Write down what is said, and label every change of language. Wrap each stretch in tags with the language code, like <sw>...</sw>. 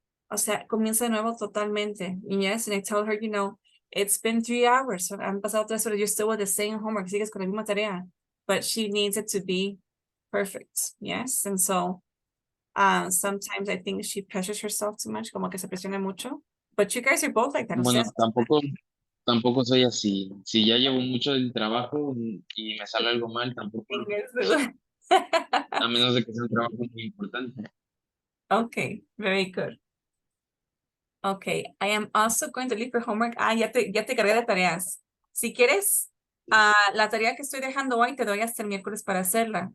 <es>O sea, comienza de nuevo totalmente.</es> <en>And yes, and I tell her, you know, it's been 3 hours.</en> <es>Han pasado 3 horas.</es> <en>You're still with the same homework.</en> <es>Sigues con la misma tarea.</es> <en>But she needs it to be perfect. Yes. And so sometimes I think she pressures herself too much,</en> <es>como que se presiona mucho.</es> <en>But you guys are both like that.</en> <es>Bueno, O sea, tampoco soy así. Si ya llevo mucho del trabajo y me sale algo mal, tampoco. A menos de que sea un trabajo muy importante.</es> <en>Okay, very good. Okay, I am also going to leave for homework.</en> <es>Ya te cargué de tareas. Si quieres, la tarea que estoy dejando hoy te doy hasta el miércoles para hacerla.</es>